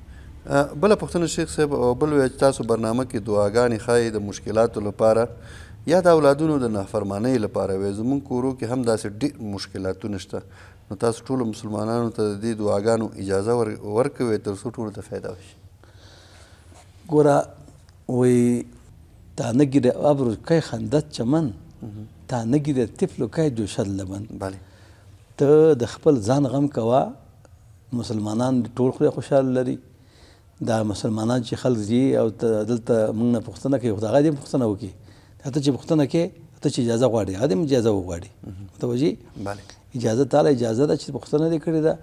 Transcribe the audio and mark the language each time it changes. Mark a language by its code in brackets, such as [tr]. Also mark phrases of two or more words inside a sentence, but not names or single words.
[ps] بله پوښتنه شیخ صاحب، او بل وایي چې تاسو برنامه کې دعاګانې ښایي د مشکلاتو لپاره یا د اولادونو د نافرمانۍ لپاره وایي. زموږ کورو کې هم داسې ډېر مشکلاتونه شته، نو تاسو ټولو مسلمانانو ته د دې دعاګانو اجازه ورکوئ تر څو ټولو ته فایده وشي. [fa] ګوره وایي تا نگیره ابر کی خندت چمن، تا نگیره طفل کی جوشد لبن. [ps] ته د خپل ځان غم کوه. مسلمانان ټول خدای خوشحاله لري. دا مسلمانان چې خلک ځي او دلته موږ نه پوښتنه کوي خو د هغه دې پوښتنه وکړي. ته چې پوښتنه کوې ته چې اجازه غواړې هغه دې اجازه وغواړي. متوجه اجازه تعالی اجازه ده چې پوښتنه دې کړې ده.